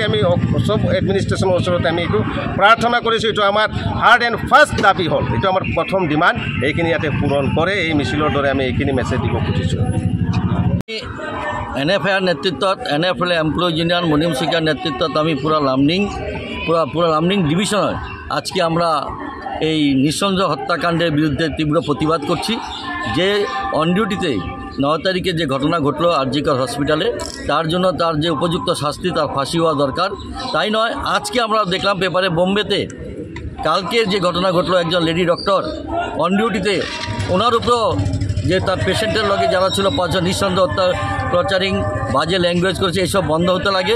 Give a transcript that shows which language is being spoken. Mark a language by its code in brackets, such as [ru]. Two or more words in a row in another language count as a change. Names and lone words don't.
[as] আমি চব এডমিনিষ্ট্ৰেশ্যনৰ ওচৰতে আমি এইটো প্ৰাৰ্থনা কৰিছোঁ। এইটো আমাৰ [en] hard and first [as] দাবী হ'ল, এইটো আমাৰ প্ৰথম ডিমাণ্ড, এইখিনি ইয়াতে পূৰণ কৰে। এই মিছিলৰ দৰে আমি এইখিনি মেছেজ দিব খুজিছোঁ। [bn] NFIR নেতৃত্বত, NFL এমপ্লয়িজ ইউনিয়ন মনিম শিকার নেতৃত্বত আমি পুরা লামডিং ডিভিশনের আজকে আমরা এই নৃশংস হত্যাকাণ্ডের বিরুদ্ধে তীব্র প্রতিবাদ করছি। যে [en] on duty [bn] 9 তারিখে যে ঘটনা ঘটলো আরজিকর হসপিটালে, তার জন্য তার যে উপযুক্ত শাস্তি, তার ফাঁসি হওয়া দরকার। তাই নয়, আজকে আমরা দেখলাম পেপারে বোম্বেতে কালকের যে ঘটনা ঘটলো, একজন [en] lady doctor on duty, [bn] ওনার উপরও যে তার পেশেন্টের লগে যারা ছিল 5 জন নৃশংস টর্চারিং, বাজে ল্যাঙ্গুয়েজ করেছে, এইসব বন্ধ হতে লাগে।